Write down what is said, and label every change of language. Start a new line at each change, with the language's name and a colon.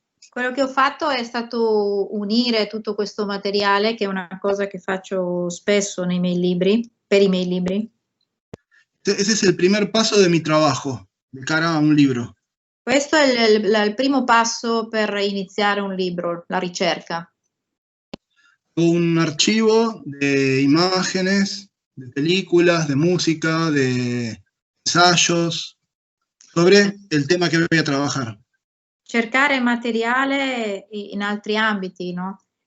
Italian: Quello che ho fatto è stato unire tutto questo materiale, che è una cosa che faccio spesso nei miei libri, per i miei libri.
Spanish: Ese es el primer paso de mi trabajo, de cara a un libro.
Italian: Questo è il primo passo per iniziare un libro, la ricerca.
Spanish: Un archivo de imágenes, de películas, de música, de ensayos, sobre el tema que voy a trabajar.
Italian: Cercare materiale in altri ambiti, no?